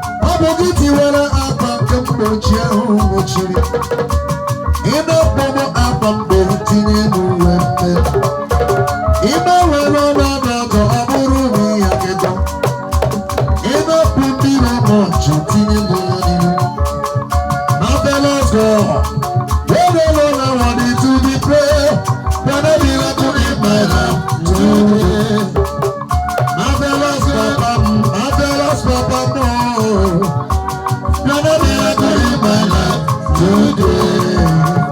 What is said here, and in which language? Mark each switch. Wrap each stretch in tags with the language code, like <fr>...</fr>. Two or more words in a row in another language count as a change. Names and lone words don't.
<ig>Ọ bụ gị tiwara akwa nke mgbochi ahụ mgbochiri. Ị na-akpọ m akwa mgbe tinye m uwe mpe. Ị na-ewere ọnọdụ ọjọọ, ọ bụrụ na ị ya gị dọ. Ị na-akpụ ndị na-eme ọchụ, tinye m ya n'ihu.</ig> <en>Marvelous God, you alone are worthy to be praised. You're the miracle in my life today.</en> <ig>Marvelous papa m, marvelous papa m, oh.</ig> <en>Your name is good in my life today.</en>